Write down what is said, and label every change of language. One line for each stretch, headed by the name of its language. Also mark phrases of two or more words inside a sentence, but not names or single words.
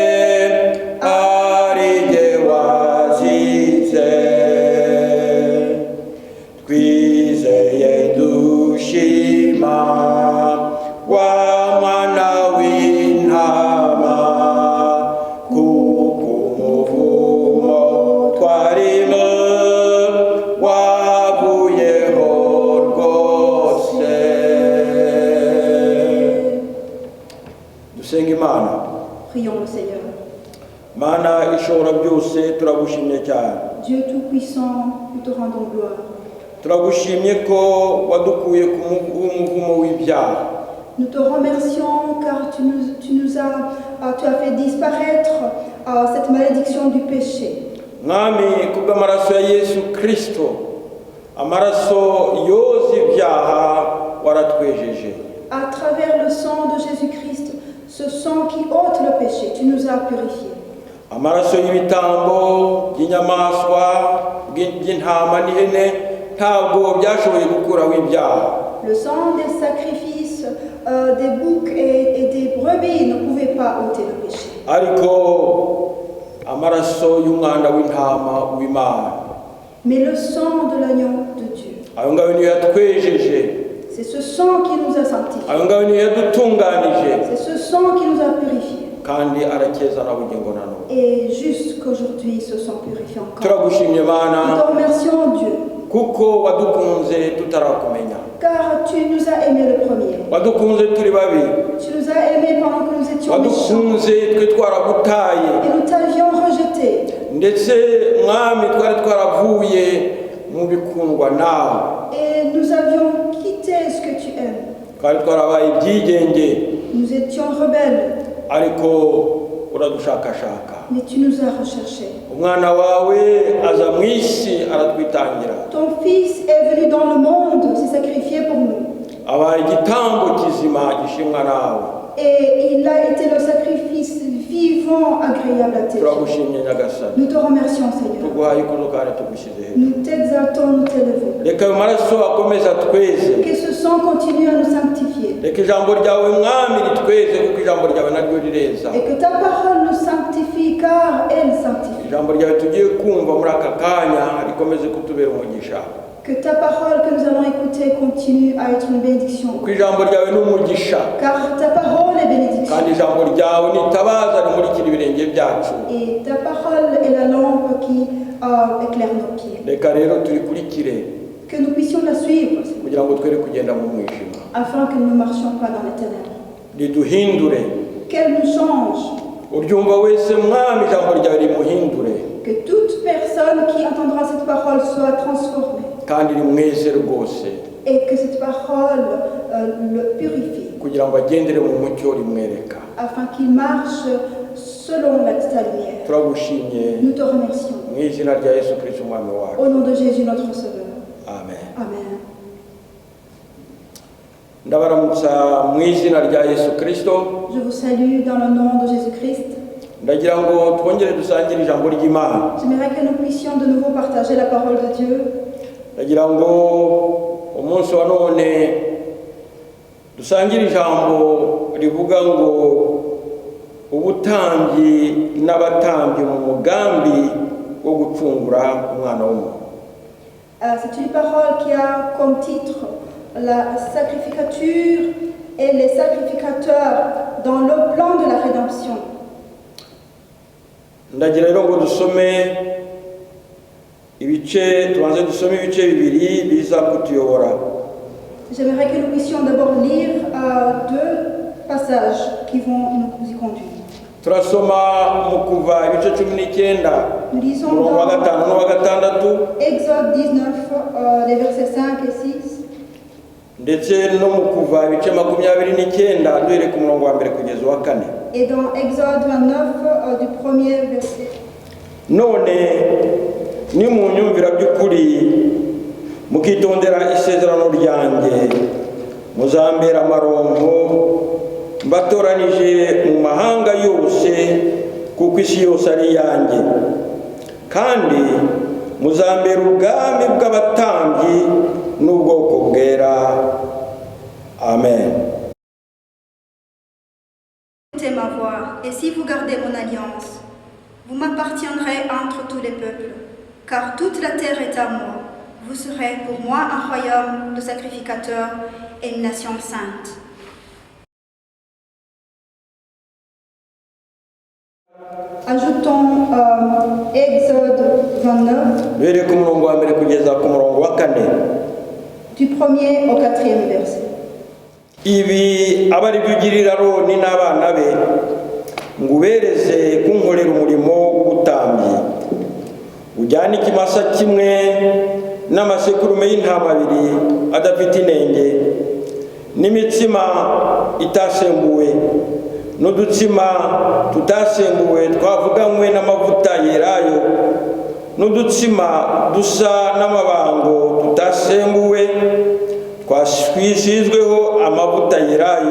Kinyarwanda: ari jye wazize twizeye dushima wa mwana w'intama kuko umuvumo twarimo wavuyeho rwose. Dusenga Imana.
French: Prions le Seigneur.
Kinyarwanda: Mana ishobora byose turagushimye cyane.
French: Dieu Tout-Puissant, nous te rendons gloire.
Kinyarwanda: Turagushimye ko wadukuye ku muvumo w'ibyaha.
French: Nous te remercions car tu as fait disparaître cette malédiction du péché.
Kinyarwanda: Mwami kubw'amaraso ya Yesu Kristo, amaraso yoza ibyaha waratwejeje.
French: À travers le sang de Jésus-Christ, ce sang qui ôte le péché, tu nous as purifiés.
Kinyarwanda: Amaraso y'ibitambo by'inyamaswa by'intama n'ihene ntabwo byashoboye gukuraho ibyaha.
French: Le sang des sacrifices des boucs et des brebis ne pouvait pas ôter le péché.
Kinyarwanda: Ariko amaraso y'umwana w'intama w'Imana,
French: Mais le sang de l'agneau de Dieu,
Kinyarwanda: ayo ngayo niyo yatwejeje,
French: c'est ce sang qui nous a sanctifiés.
Kinyarwanda: ayo ngayo niyo yadutunganije,
French: C'est ce sang qui nous a purifiés.
Kinyarwanda: kandi arakeza na bugingo na none.
French: Et jusqu'aujourd'hui, ce sang purifie encore.
Kinyarwanda: Turagushimye
French: Nous
Kinyarwanda: Mana
French: te remercions, Dieu,
Kinyarwanda: kuko wadukunze tutarakumenya,
French: car tu nous as aimés le premier.
Kinyarwanda: wadukunze turi babi,
French: Tu nous as aimés pendant que nous étions méchants
Kinyarwanda: wadukunze twe twaragutaye,
French: et nous t'avions rejetés.
Kinyarwanda: ndetse mwami twari twaravuye mu bikundwa nawe,
French: Et nous avions quitté ce que tu aimes.
Kinyarwanda: twari twarabaye ibyigenge,
French: Nous étions rebelles.
Kinyarwanda: ariko uradushakashaka.
French: mais tu nous as recherchés.
Kinyarwanda: Umwana wawe aza mu isi aratwitangira,
French: Ton Fils est venu dans le monde, s'est sacrifié pour nous.
Kinyarwanda: aba igitambo kizima gishimwa nawe.
French: Et il a été le sacrifice vivant, agréable à tes yeux.
Kinyarwanda: Turagushimye Nyagasani,
French: Nous te remercions, Seigneur.
Kinyarwanda: tuguhaye ikuzo kandi tugushyize hejuru.
French: Nous t'exaltons, nous t'élevons.
Kinyarwanda: Reka ayo maraso akomeze atweze,
French: Que ce sang continue à nous sanctifier.
Kinyarwanda: reka ijambo ryawe mwami ritweze, kuko ijambo ryawe naryo rireza.
French: Et que ta parole nous sanctifie, car elle sanctifie.
Kinyarwanda: Ijambo ryawe tugiye kumva muri aka kanya rikomeze kutubera umugisha,
French: Que ta parole que nous allons écouter continue à être une bénédiction.
Kinyarwanda: kuko ijambo ryawe ni umugisha,
French: Car ta parole est bénédiction.
Kinyarwanda: kandi ijambo ryawe ni itabaza rimurikira ibirenge byacu.
French: Et ta parole est la lampe qui éclaire nos pieds.
Kinyarwanda: Reka rero turikurikire
French: Que nous puissions la suivre, Seigneur,
Kinyarwanda: kugira ngo twere kugenda mu mwijima,
French: afin que nous ne marchions pas dans les ténèbres.
Kinyarwanda: riduhindure.
French: Qu'elle nous change.
Kinyarwanda: Uryumva wese mwami ijambo ryawe rimuhindure,
French: Que toute personne qui entendra cette parole soit transformée.
Kinyarwanda: kandi rimweze rwose,
French: Et que cette parole le purifie.
Kinyarwanda: kugira ngo agendere mu mucyo rimwereka.
French: Afin qu'il marche selon ta lumière.
Kinyarwanda: Turagushimye
French: Nous te remercions.
Kinyarwanda: mu izina rya Yesu Kristo umwami wacu,
French: Au nom de Jésus, notre Sauveur.
Kinyarwanda: amen.
French: Amen.
Kinyarwanda: Ndabaramutsa mu izina rya Yesu Kristo.
French: Je vous salue dans le nom de Jésus-Christ.
Kinyarwanda: Ndagira ngo twongere dusangire ijambo ry'Imana.
French: J'aimerais que nous puissions de nouveau partager la parole de Dieu.
Kinyarwanda: Ndagira ngo umunsi wa none dusangire ijambo rivuga ngo ubutambyi n'abatambyi mu mugambi wo gucungura umwana w'umuntu.
French: C'est une parole qui a comme titre la sacrificature et les sacrificateurs dans le plan de la rédemption.
Kinyarwanda: Ndagira rero ngo tubanze dusome ibice bibiri biza kutuyobora.
French: J'aimerais que nous puissions d'abord lire deux passages qui vont nous y conduire.
Kinyarwanda: Turasoma mu Kuva ibice 19
French: Nous lisons
Kinyarwanda: umurongo wa
French: dans
Kinyarwanda: 5 n'uwa 6,
French: Exode 19, les versets 5 et 6,
Kinyarwanda: ndetse no mu Kuva ibice 29 duhere ku murongo wa mbere kugeza uwa 4.
French: et dans Exode 29, du premier verset.
Kinyarwanda: None nimunyumvira by'ukuri mukitondera isezerano ryanjye, muzambera amaronko mbatoranije mu mahanga yose, kuko isi yose ari iyanjye, kandi muzambera ubwami bw'abatambyi n'ubwoko bwera. Amen.
French: Écoutez ma voix, et si vous gardez mon alliance, vous m'appartiendrez entre tous les peuples, car toute la terre est à moi. Vous serez pour moi un royaume de sacrificateurs et une nation sainte. Ajoutons Exode 29,
Kinyarwanda: Duhere ku murongo wa mbere kugeza ku murongo wa 4.
French: du premier au quatrième verset.
Kinyarwanda: Ibi aba ari byo ugirira Aroni n'abana be, ngo ubereze kunkorera umurimo w'ubutambyi. Ujyane ikimasa kimwe n'amasekurume y'intama abiri adafite inenge, n'imitsima itasembuwe, n'udutsima tutasembuwe twavuganywe n'amavuta yerayo, n'udutsima dusa n'amabango tutasembuwe twasizweho amavuta yerayo.